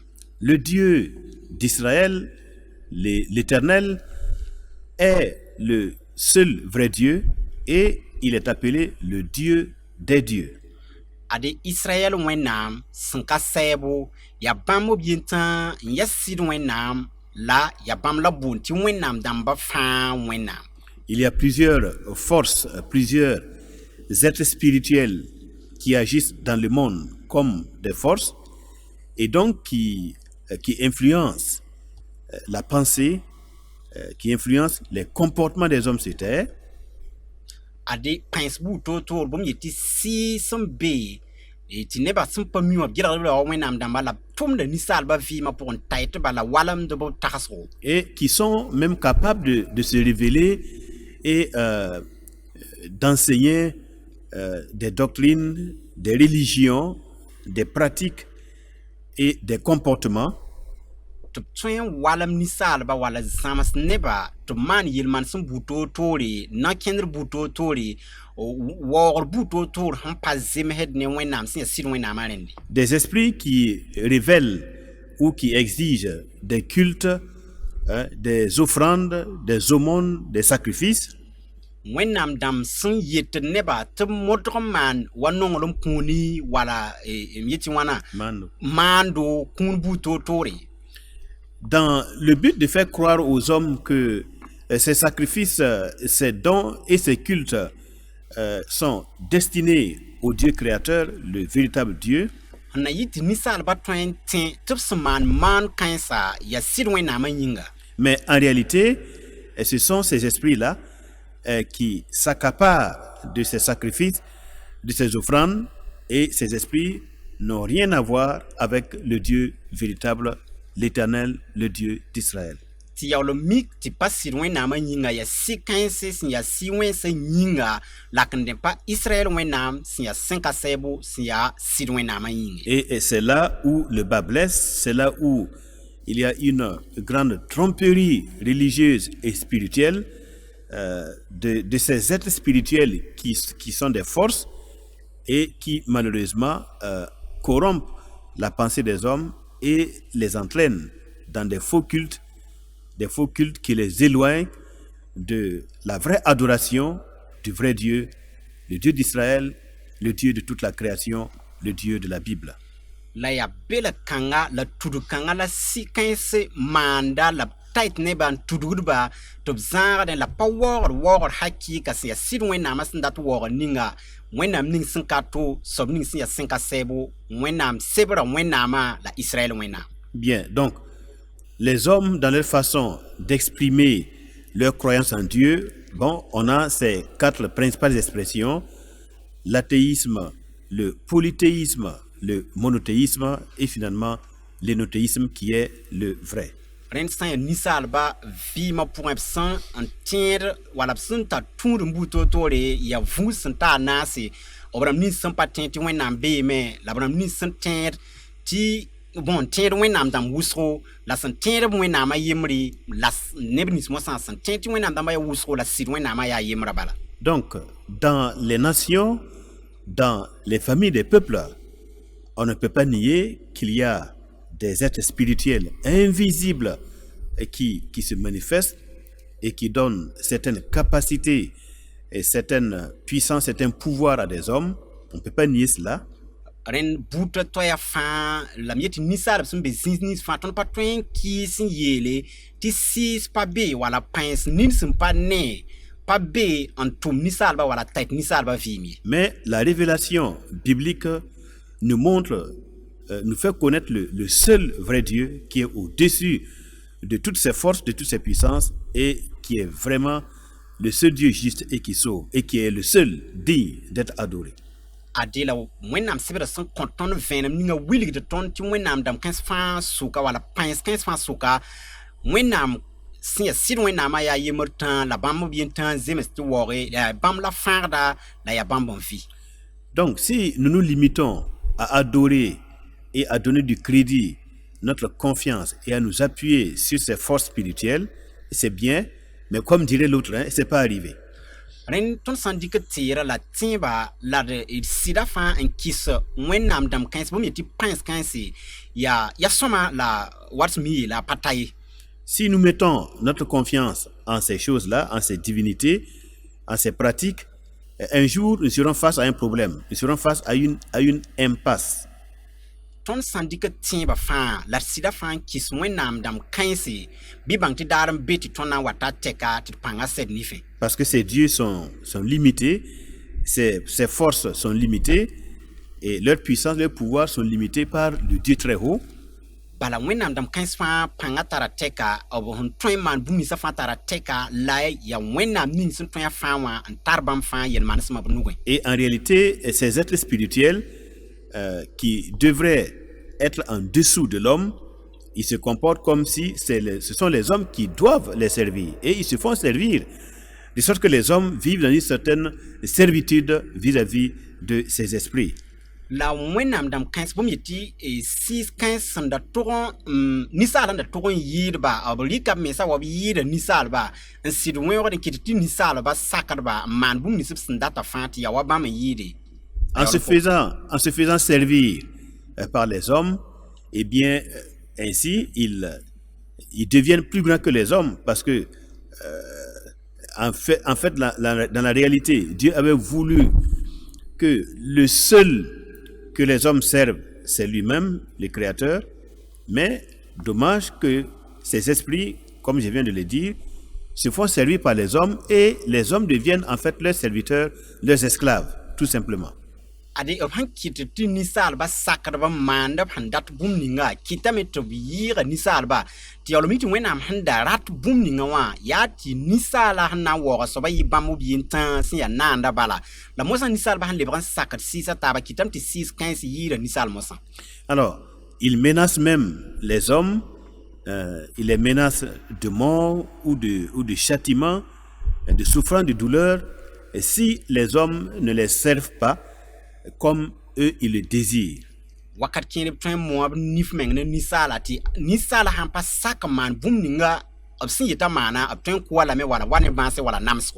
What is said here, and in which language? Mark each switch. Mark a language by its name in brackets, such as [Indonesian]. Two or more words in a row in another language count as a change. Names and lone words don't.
[French] Le Dieu d'Israël, l'Éternel, est le seul vrai Dieu et il est appelé le Dieu des dieux. [Mossi] Ade Israël wẽnnaam sẽn ka sɛɛbo yaa bãmb b yen tãan n yaa sɩd wẽnnaam la yaa bãmb la boond tɩ wẽnnaam dãmbã fãa wẽnnaam. [French] Il y a plusieurs forces, plusieurs êtres spirituels qui agissent dans le monde comme des forces et donc qui influencent la pensée, qui influencent les comportements des hommes sur terre. [Mossi] Ade pãens buud toor-toor bõmb yetɩ sɩɩ sẽn be tɩ nebã sẽn pa mi wã b gɩlgd wa wẽnnaam dãmba la tʋmda ninsaalbã vɩɩmã pʋgẽ ta tɩ bala walemd b tagsgo. [French] Et qui sont même capables de se révéler et d'enseigner des doctrines, des religions, des pratiques et des comportements [Mossi] tɩ b tõe n walem ninsaalbã wala zãms nebã tɩ b maan yel-man sẽn buud toor-toore na-kẽndr buud toor-toore waoogr buud toor-toor sẽn pa zemsd ne wẽnnaam sẽn yaa sɩd wẽnnaamã rẽnde. [French] des esprits qui révèlent ou qui exigent des cultes, des offrandes, des aumônes, des sacrifices. [Mossi] Wẽnnaam dãmb sẽn yet nebã tɩ b modg n maan wa nonglem kũuni wala m yetɩ wãna maando kũun buud toor-toore. [French] Dans le but de faire croire aux hommes que ces sacrifices, ces dons et ces cultes sont destinés au Dieu créateur, le véritable Dieu. [Mossi] Na yɩ tɩ ninsaalbã tõe n tẽ tɩ b sẽn maan kãensa yaa sɩd wẽnnaamã yĩnga. [French] Mais en réalité, ce sont ces esprits-là qui s'accaparent de ces sacrifices, de ces offrandes, et ces esprits n'ont rien à voir avec le Dieu véritable, l'Éternel, le Dieu d'Israël. [Mossi] Tɩ yaool mik tɩ pa sɩd wẽnnaamã yĩnga yaa sɩ-kãense sẽn yaa sɩ-wẽnsã yĩnga la k n dẽ pa Israël wẽnnaam sẽn yaa sẽn ka sɛɛbo sẽn yaa sɩd wẽnnaamã yĩnge. [French] Et c'est là où le bas blesse, c'est là où il y a une grande tromperie religieuse et spirituelle de ces êtres spirituels qui sont des forces et qui malheureusement corrompent la pensée des hommes et les entraînent dans des faux cultes qui les éloignent de la vraie adoration du vrai Dieu le Dieu d'Israël, le Dieu de toute la création, le Dieu de la Bible. [Mossi] La ya bela kanga la tudu kanga la si kãense maanda la tait ne ban tudugdba tɩ b zãagdẽ la pa waoogd hakɩɩka sẽn yaa sɩd wẽnnaamã sẽn dat waoogd ninga wẽnnaam ning sẽn ka to soab ning sẽn yaa sẽn ka sɛɛbo wẽnnaam sebra wẽnnaamã la Israël wẽnnaam. [French] Bien, donc, les hommes, dans leur façon d'exprimer leur croyance en Dieu, bon, on a ces 4 principales expressions, l'athéisme, le polythéisme, le monothéisme et finalement l'énothéisme qui est le vrai. [Mossi] Rẽnd sã n yaa ninsaalba vɩɩmã pʋgẽ b sẽn n tẽed wala b sẽn tar tũud n buu toor-toore yaa vũus sẽn taa naase b rãmb nins sẽn pa tẽ tɩ wẽnnaam beeme la b rãmb nins sẽn tẽed tɩ bon tẽed wẽnnaam dãmb wʋsgo la sẽn tẽed b wẽnnaamã yembre la neb nins mosã sẽn tẽed tɩ wẽnnaam dãmbã yaa wʋsgo la sɩd wẽnnaamã yaa yembrã bala. [French] Donc, dans les nations, dans les familles des peuples, on ne peut pas nier qu'il y a des êtres spirituels invisibles qui se manifestent et qui donnent certaines capacités et certaines puissances, certains pouvoirs à des hommes. On ne peut pas nier cela. [Mossi] Rẽnd buudã toɛɛgã fãa la m yetɩ ninsaalb sẽn be zĩis nins fãa tõnd pa tõe n kɩɩs n yeele tɩ sɩɩs pa be wala pãens nin sẽn pa ne pa be n tʋm ninsaalbã wala tait ninsaalbã vɩɩm ye. [French] Mais la révélation biblique nous montre, nous fait connaître le seul vrai Dieu qui est au-dessus de toutes ses forces, de toutes ses puissances et qui est vraiment le seul Dieu juste et qui sauve et qui est le seul digne d'être adoré. [Mossi] Ade la wẽnnaam sɩbda sẽn kõ tõnd vẽenem ninga wilgd tõnd tɩ wẽnnaam dãmb kãens fãa sʋka wala pãens kãens fãa sʋka wẽnnaam sẽn yaa sɩd wẽnnaamã yaa yembr tã la bãmb b yen tã n zems tɩ waooge yaa bãmb la fãagda la yaa bãmb n vɩ. [French] Donc si nous nous limitons à adorer et à donner du crédit, notre confiance et à nous appuyer sur ces forces spirituelles, c'est bien, mais comme dirait l'autre, hein, c'est pas arrivé. [Mossi] Rẽnd tõnd sãn dɩk teera la tẽeba la d sɩda fãa n kɩs wẽnnaam dãmb kãens bõmb yetɩ pãens kãense yaa sõma la wat sẽn mi yeela pa ta ye. [French] Si nous mettons notre confiance en ces choses-là, en ces divinités, en ces pratiques, un jour nous serons face à un problème, nous serons face à une impasse. [Mossi] Tõnd sãn dɩk tẽeba fãa la d sɩda fãa n kɩs wẽnnaam dãmb kãense bɩ bãng tɩ daar n be tɩ tõnd na n wa ta tɛka tɩ d pãnga sɛd nifẽ. [French] Parce que ces dieux sont limités, ces forces sont limitées et leur puissance, leur pouvoir sont limités par le Dieu très haut. [Mossi] Bala wẽnnaam dãmb kãens fãa pãnga tara tɛka b sẽn tõe n maan bũmb ninsã fãa tara tɛka la yaa wẽnnaam ning sẽn tõe a fãa wã n tar bãmb fãa yel-manesmã b nugẽ. [French] Et en réalité, ces êtres spirituels qui devraient être en dessous de l'homme, ils se comportent comme si ce sont les hommes qui doivent les servir. Et ils se font servir. De sorte que les hommes vivent dans une certaine servitude vis-à-vis de ces esprits. [Mossi] La wẽnnaam dãmb kãens bõmb yetɩ sɩɩs kãens sẽn da tʋg ninsaalã da tʋg n yɩɩdba b rɩka b mensã wa b yɩɩda ninsaalba n sɩd wẽoogd n kɩt tɩ ninsaalba sakdba n maan bũmb nins b sẽn data fãa tɩ yaa wa bãmb n yɩɩde. [French] En se faisant servir par les hommes, eh bien, ainsi, ils deviennent plus grands que les hommes parce que, en fait dans la réalité, Dieu avait voulu que le seul que les hommes servent, c'est lui-même, le Créateur, mais dommage que ces esprits, comme je viens de le dire, se font servir par les hommes et les hommes deviennent en fait leurs serviteurs, leurs esclaves, tout simplement. [Mossi] Ade b sẽn kɩt tɩ ninsaalbã sakdbã maand b sẽn dat bũmb ninga kɩtame tɩ b yɩɩga ninsaalbã tɩ yaoolame tɩ wẽnnaam sẽn da rat bũmb ninga wã yaa tɩ ninsaala sẽn na n waooga soaba yɩ bãmb b yen tã sẽn yaa naanda bala la mosã ninsaalbã sẽn lebg n sakd sɩɩsã taaba kɩtame tɩ sɩɩs kãens yɩɩda ninsaal mosã. [French] Alors, il menace même les hommes, il les menace de mort ou de châtiment, de souffrance, de douleur, et si les hommes ne les servent pas comme eux ils le désirent. [Mossi] Wakat kẽer b tõe n moa b nif meng ne ninsaala tɩ ninsaala sãn pa sak n maan bũmb ninga b sẽn yeta maana b tõe n kʋa lame wala wa ne bãase wala namsgo.